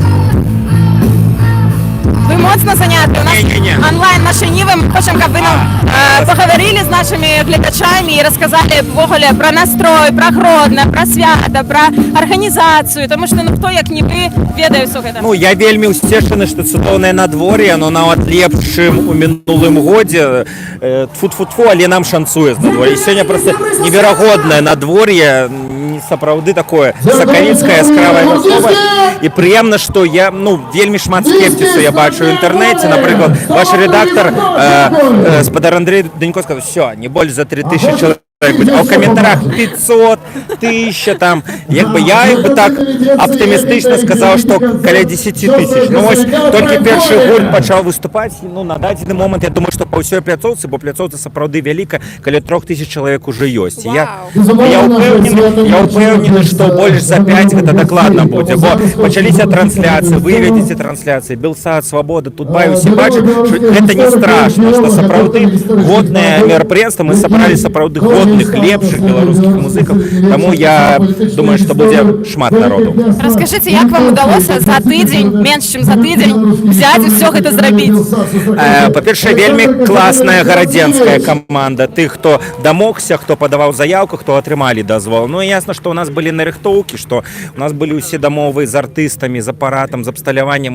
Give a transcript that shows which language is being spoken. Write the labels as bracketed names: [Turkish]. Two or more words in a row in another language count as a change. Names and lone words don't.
[Ukrainian] Ви моцно заняті. У нас онлайн наші ніви. Ми хочемо, щоб ви нам поговорили з нашими глядачами і розказали ввогуле про настрой, про Гродно, про свято, про організацію. Тому що хто, як не ви, ведає все це. [Belarusian] Ну, я вельмі усцешаны, што цудоўнае надвор'е, но нават лепшым у мінулым годзе. Тфу-тфу-тфу, але нам шанцуе з надвор'я. І сёння просто неверагоднае надвор'е, сапраўды такое сакавіцкае, яскравае вясновае. І прыемна, што я, вельмі шмат скепцісу я бачу ў інтэрнэце. Напрыклад, ваш редактор спадар Андрей Данько сказаў: «Всё, не больш за 3000 чалавек». [Russian] А в комментариях 500, 1000 там. Я так оптимистично сказал, что каля 10 тысяч. [Ukrainian] Ну ось тільки перший гурт почав виступати. [Belarusian] На дадзены момент [Ukrainian] я думаю, що по всій пляцовці, [Belarusian] бо пляцовка сапраўды вяліка, каля 3000 чоловік уже ёсць. Я упэўнены, што больш за 5 гэта дакладна будзе, бо пачаліся трансляцыі, вы ведзеце трансляцыі, Белсад, Свабода, Тутбай, усе бачаць, што гэта не страшна, што сапраўды годнае мерапрыемства, мы сабралі сапраўды годных [Russian] лепших белорусских музыков, тому я думаю, что будет [Belarusian] шмат народу. Расскажите, як вам удалося за тыдзень, менш чым за тыдзень, взять і все гэта зрабіць? Па-першае, вельмі класная гарадзенская команда тых, хто дамогся, хто падаваў заявку, хто атрымалі дазвол. Ну і ясна, што у нас былі нарыхтоўкі, што у нас былі ўсе дамовы з артыстамі, з апаратам, з абсталяваннем.